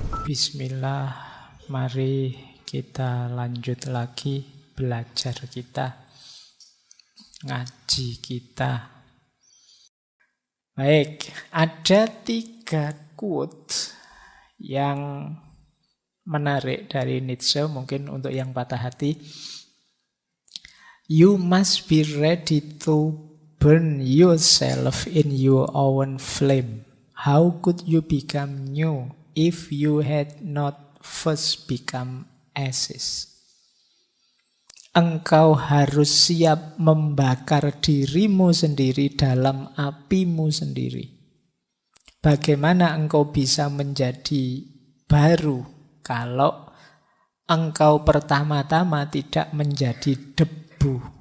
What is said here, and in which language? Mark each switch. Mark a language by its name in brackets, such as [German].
[Indonesian] Bismillah, mari kita lanjut lagi belajar kita, ngaji kita. Baik, ada 3 quote yang menarik dari Nietzsche, mungkin untuk yang patah hati. [English] You must be ready to burn yourself in your own flame. How could you become new if you had not first become ashes? [Indonesian] Engkau harus siap membakar dirimu sendiri dalam apimu sendiri. Bagaimana engkau bisa menjadi baru kalau engkau pertama-tama tidak menjadi debu?